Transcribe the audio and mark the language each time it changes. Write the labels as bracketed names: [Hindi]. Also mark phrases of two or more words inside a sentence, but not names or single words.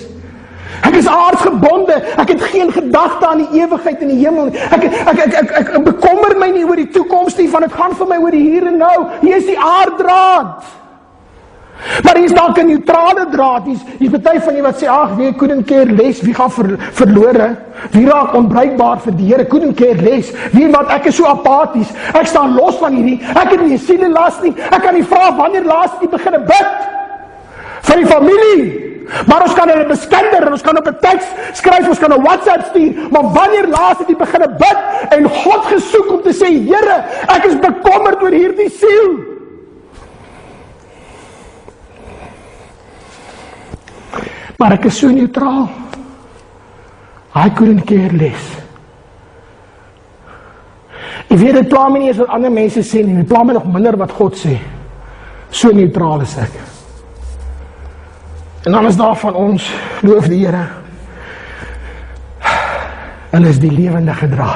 [Afrikaans] Ek is aardsgebonde. Ek het geen gedagte aan die ewigheid in die hemel nie. Ek bekommer my nie oor die toekoms nie, want dit gaan vir my oor die hier en nou. Hier is die aarddraad. Maar hier is dalk 'n neutrale draad. Hier is party van julle wat sê, ag, wie [English] couldn't care less, [Afrikaans] wie gaan verlore, wie raak onbruikbaar vir die Here, [English] couldn't care less, [Afrikaans] wie wat, ek is so apaties, ek staan los van hierdie, ek het nie 'n sielelas nie, ek kan nie vra wanneer laas jy begin bid, vir die familie, maar ons kan hulle beskinder, ons kan op 'n teks skryf, ons kan 'n WhatsApp stuur, maar wanneer laas het jy begin bid, en God gesoek om te sê, Here, ek is bekommerd oor hierdie siel, maar ek is so neutraal. [English] I couldn't care less. [Afrikaans] Ek weet, dit pla my nie eens wat ander mense sê nie, dit pla my nog minder wat God sê. So neutraal is ek. En dan is daar van ons, loof die Here, hulle is die lewendige draad.